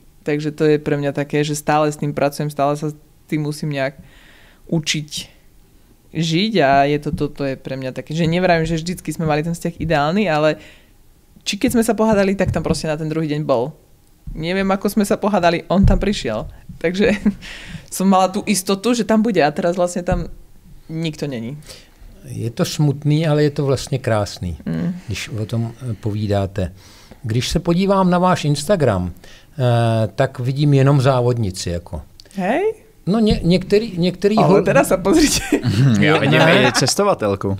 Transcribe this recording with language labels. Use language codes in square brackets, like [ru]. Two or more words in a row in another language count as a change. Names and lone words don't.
[sk] Takže to je pre mňa také, že stále s tým pracujem, stále sa tým musím nejak učiť žiť a toto je pre mňa také, že nevravím, že vždycky sme mali ten vzťah ideálny, ale či keď sme sa pohádali, tak tam proste na ten druhý deň bol. Neviem, ako sme sa pohádali, on tam prišiel. Takže som mala tú istotu, že tam bude a teraz vlastne tam nikto není. [cs] Je to smutný, ale je to vlastně krásný, když o tom povídáte. Když se podívám na váš Instagram, tak vidím jenom závodnici. Jako. [sk] Hej? [cs] No některý [sk] ale teda sa pozrite. [cs] Já vidím i cestovatelku.